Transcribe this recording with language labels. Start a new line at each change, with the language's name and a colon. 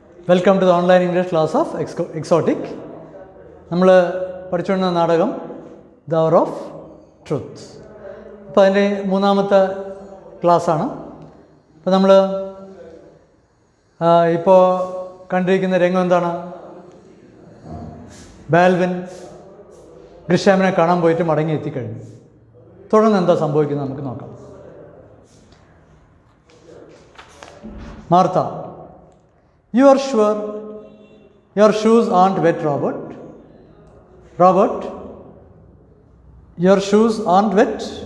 English: Welcome to the online English class of Exotic.
Malayalam: നമ്മൾ പഠിച്ചുകൊണ്ടിരുന്ന നാടകം ദ അവർ ഓഫ് ട്രൂത്ത്. അപ്പോൾ അതിൻ്റെ മൂന്നാമത്തെ ക്ലാസ്സാണ്. അപ്പോൾ നമ്മൾ ഇപ്പോൾ കണ്ടിരിക്കുന്ന രംഗം എന്താണ്? ബാൽവിൻ ഗ്രിഷാമിനെ കാണാൻ പോയിട്ട് മടങ്ങി എത്തിക്കഴിഞ്ഞു. തുടർന്ന് എന്താ സംഭവിക്കുന്നത് നമുക്ക് നോക്കാം.
English: Martha, you are sure your shoes aren't wet, Robert? Robert, your shoes aren't wet?